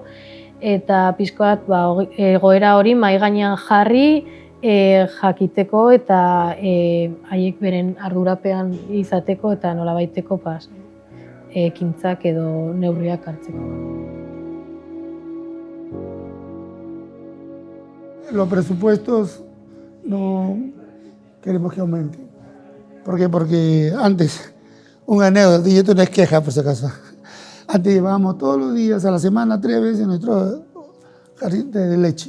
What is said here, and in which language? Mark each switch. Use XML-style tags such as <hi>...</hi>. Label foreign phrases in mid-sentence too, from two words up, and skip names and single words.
<eu>Eta pixko bat egoera hori mahai gainean jarri jakiteko eta haiek beren ardurapean izateko eta nolabaiteko ekintzak edo neurriak hartzeko.</eu> <es>Los presupuestos no queremos que aumenten. ¿Por qué? Porque antes, un anécdota, y esto no es queja por si acaso, antes llevábamos todos los días a la semana 3 veces nuestro jardín de leche.</es>